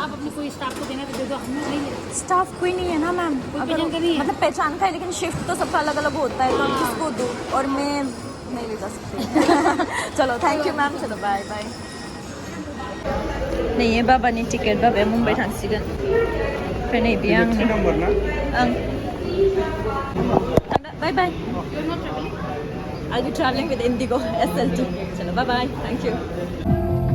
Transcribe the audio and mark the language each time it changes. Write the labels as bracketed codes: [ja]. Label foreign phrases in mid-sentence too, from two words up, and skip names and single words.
[hi] आप अपने कोई स्टाफ को देना तो दे दो हम नहीं ले स्टाफ कोई नहीं है ना मैम अगर पहचान का नहीं है। मतलब पहचान का है लेकिन शिफ्ट तो सबका अलग अलग होता है तो आप किसको दो और मैं नहीं ले जा सकती चलो [en] thank you ma'am [hi] चलो [en] bye bye [hi] नहीं है बाबा ने टिकट [brx] बाबा मुंबई थांसिगोन ओमफ्राय नै बेयो आंनि ओं [en] bye bye I'll be traveling with Indigo SLT [hi] चलो [en] bye bye thank you